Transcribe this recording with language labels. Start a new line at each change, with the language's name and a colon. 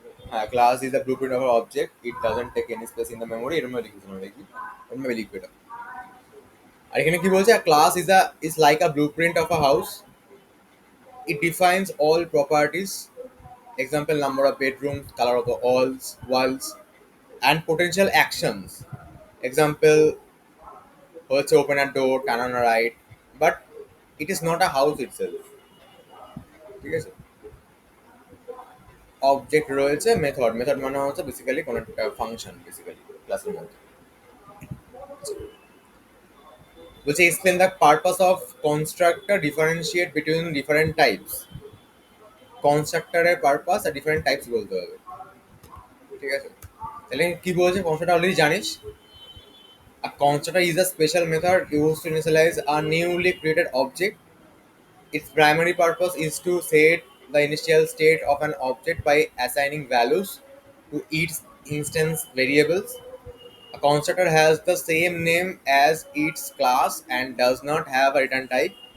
English: হ্যাঁ, class is the blueprint of an object, it doesn't take any space in the memory,
Bangla: এরকম লিখেছিলাম লিখবি, এরকম লিখবি এটা। আর এখানে কি বলছে,
English: class is like a blueprint of a house, it defines all properties, example number of bedrooms, color of the walls, and potential actions, example
Bangla: হচ্ছে
English: open a door, turn on a right, but it is not a house itself।
Bangla: ঠিক আছে, object রয়েছে, method, method মানে হচ্ছে basically কোনো একটা function, basically ক্লাসের মধ্যে। বলছে
English: explain the purpose of constructor, differentiate between different types।
Bangla: কনস্ট্রাক্টরের purpose আর different types বলতে হবে। ঠিক আছে, তাহলে কি বলছে, কনস্ট্রাক্টর অলরেডি জানিস।
English: A constructor is a special method used to initialize a newly created object. Its primary purpose is to set the initial state of an object by assigning values to its instance variables. A constructor has the same name as its class and does not have a return type.